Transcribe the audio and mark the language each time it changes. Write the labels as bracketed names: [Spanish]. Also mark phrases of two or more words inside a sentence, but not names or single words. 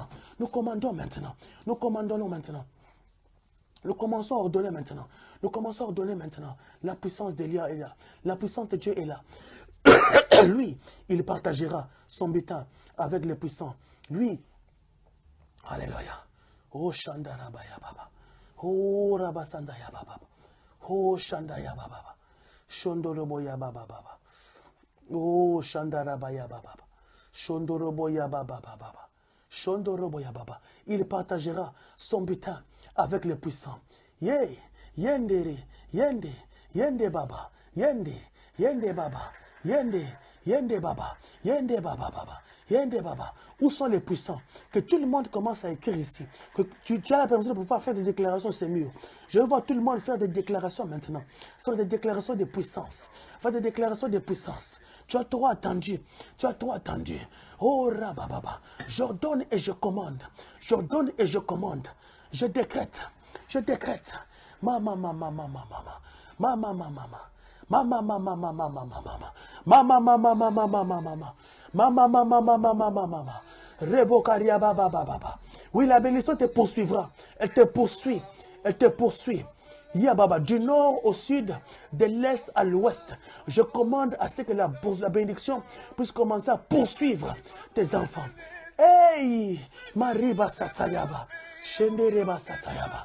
[French] Nous commandons maintenant. Nous commandons maintenant. Nous commençons à ordonner maintenant. Nous commençons à ordonner maintenant. La puissance d'Élia est là. La puissance de Dieu est là. Lui, il partagera son butin avec les puissants. Lui, alléluia. Oh Shandarabaya Baba. Oh Rabasandaya Baba. Oh Shandaya Baba. Shondoroboya Baba Baba. Oh Shandarabaya Baba. Shondoroboya Baba Baba. Shondoroboya Baba. Il partagera son butin avec les puissants. Yé, yendere, yende, yende Baba, yende, yende Baba, yende, yende Baba, yende Baba Baba, yende Baba. Où sont les puissants? Que tout le monde commence à écrire ici. Que tu as la permission de pouvoir faire des déclarations sur ces murs. Je vois tout le monde faire des déclarations maintenant. Faire des déclarations de puissance. Faire des déclarations de puissance. Tu as trop attendu. Tu as trop attendu. Oh Rabababa. J'ordonne et je commande. J'ordonne et je commande. Je décrète. Je décrète. Mama, mama, mama, mama. Mama, mama, mama. Mama, mama, mama, mama, mama. Mama, mama, mama, mama, mama. Mama, mama, mama, mama, mama. Rebo karia baba baba. Oui, la bénédiction te poursuivra. Elle te poursuit. Elle te poursuit. Yababa, du nord au sud, de l'est à l'ouest. Je commande à ce que la bénédiction puisse commencer à poursuivre tes enfants. Hey! Mariba Satayaba. Shendereba Satayaba.